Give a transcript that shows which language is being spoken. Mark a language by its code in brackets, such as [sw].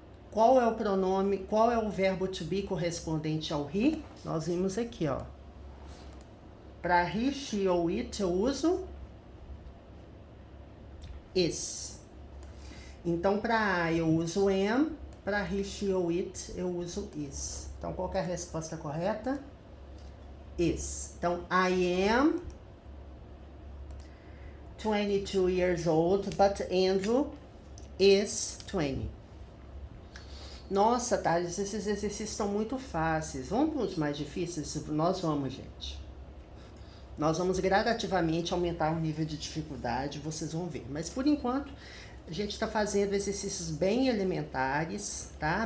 [pt] Qual é o pronome, qual é o verbo to be correspondente ao he? Nós vimos aqui, ó. Para he, she ou it eu uso is. Então, para I eu uso am, para he, she ou it eu uso is. Então, qual que é a resposta correta? [en] Is. Então, I am 22 years old, but Andrew is 20. [pt] Nossa, Thales, esses exercícios estão muito fáceis. Vamos para os mais difíceis? Nós vamos, gente. Nós vamos gradativamente aumentar o nível de dificuldade, vocês vão ver. Mas, por enquanto, a gente está fazendo exercícios bem elementares, tá?